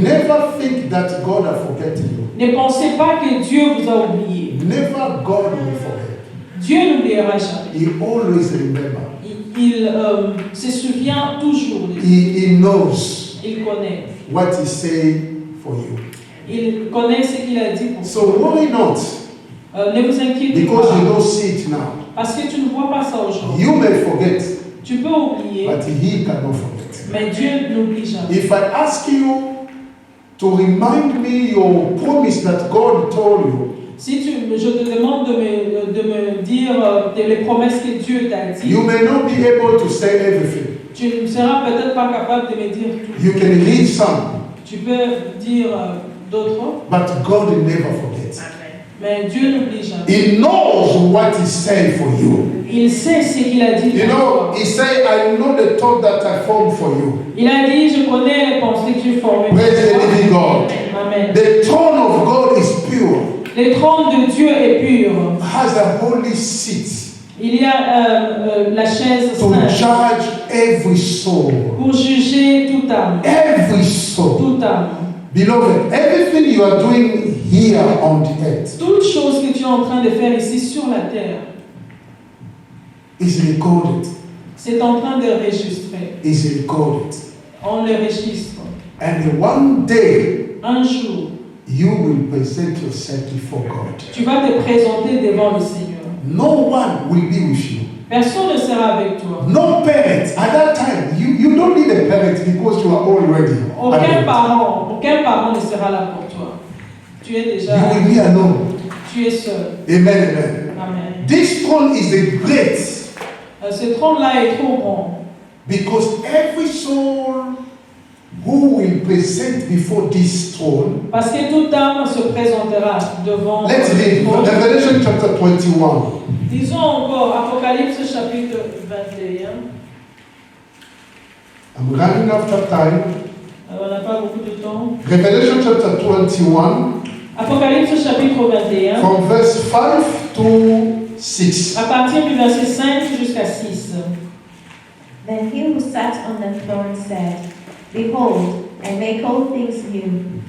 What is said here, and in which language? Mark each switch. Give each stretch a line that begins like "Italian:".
English: Never think that God has forgotten you.
French: ne pensez pas que Dieu vous a oublié.
English: Never God will forget.
French: Dieu n'oubliera jamais.
English: He always remember.
French: Il se souvient toujours de vous.
English: He knows
French: Il connaît.
English: what He said for you.
French: Il connaît ce qu'il a dit pour vous.
English: So worry not,
French: Ne vous inquiétez
English: because you
French: pas.
English: don't see it now.
French: Parce que tu ne vois pas ça aujourd'hui.
English: You may forget,
French: Tu peux oublier,
English: but He cannot forget.
French: mais Dieu n'oublie jamais.
English: If I ask you to remind me your promise that God told you,
French: Si je te demande de me dire les promesses que Dieu t'a dit,
English: you may not be able to say everything.
French: tu ne seras peut-être pas capable de me dire tout.
English: You can read some,
French: Tu peux dire d'autres,
English: but God will never forget.
French: mais Dieu n'oublie jamais.
English: He knows what He said for you.
French: Il sait ce qu'il a dit.
English: You
French: pour
English: know,
French: toi.
English: He said, I know the thought that I formed for you.
French: Il a dit, je connais les pensées que tu formées pour
English: Praise the
French: toi.
English: living God. Amen. The throne of God is pure,
French: Le trône de Dieu est pur.
English: has a holy seat
French: Il y a la chaise
English: to
French: sainte
English: judge every soul.
French: pour juger toute âme.
English: Every soul.
French: Toute âme.
English: Beloved, everything you are doing here on the earth
French: Toute chose que tu es en train de faire ici sur la terre,
English: is recorded.
French: c'est en train de enregistrer.
English: Is recorded.
French: On le registre.
English: And one day
French: Un jour,
English: you will present yourself before God.
French: tu vas te présenter devant le Seigneur.
English: No one will be with you.
French: Personne ne sera avec toi.
English: No parent. At that time, you don't need a parent because you are already.
French: Aucun
English: adult.
French: parent ne sera là pour toi. Tu es déjà,
English: You will be alone.
French: tu es seul. Amen. Amen. Amen.
English: This throne is a great
French: Ce trône-là est trop grand.
English: because every soul who will present before this throne.
French: Parce que toute âme se présentera devant
English: Let's
French: le
English: read
French: trône.
English: Revelation chapter 21.
French: Disons encore Apocalypse chapitre 21.
English: I'm running after time.
French: On n'a pas beaucoup de temps.
English: Revelation chapter 21,
French: Apocalypse chapitre 21.
English: from verse 5 to 6.
French: À partir du verset 5 jusqu'à 6.
English: Then he who sat on the throne said, Behold, I make all things new.